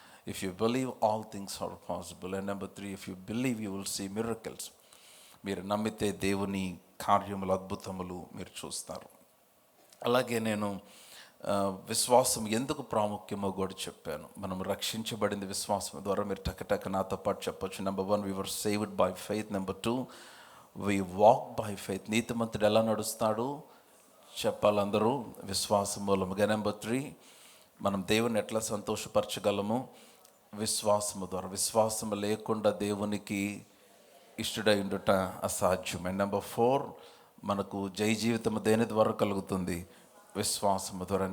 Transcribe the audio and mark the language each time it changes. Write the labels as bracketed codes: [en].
[en] If you believe, all things are possible. And number 3, if you believe, you will see miracles. [te] మీరు నమ్మితే దేవుని కార్యములు, అద్భుతములు మీరు చూస్తారు. అలాగే నేను విశ్వాసం ఎందుకు ప్రాముఖ్యమో కూడా చెప్పాను. మనం రక్షించబడింది విశ్వాసం ద్వారా. మీరు టక నాతో పాటు చెప్పొచ్చు. [en] Number 1, we were saved by faith. Number 2, we walk by faith. [te] నీతిమంతుడు ఎలా నడుస్తాడు చెప్పాలందరూ? విశ్వాసం మూలముగా. నెంబర్ 3, మనం దేవుని ఎట్లా సంతోషపరచగలము? విశ్వాసము ద్వారా. విశ్వాసము లేకుండా దేవునికి ఇష్టడై ఉండుట అసాధ్యం. అండ్ నెంబర్ 4, మనకు జయ జీవితము దేని ద్వారా కలుగుతుంది? విశ్వాసము ద్వారా.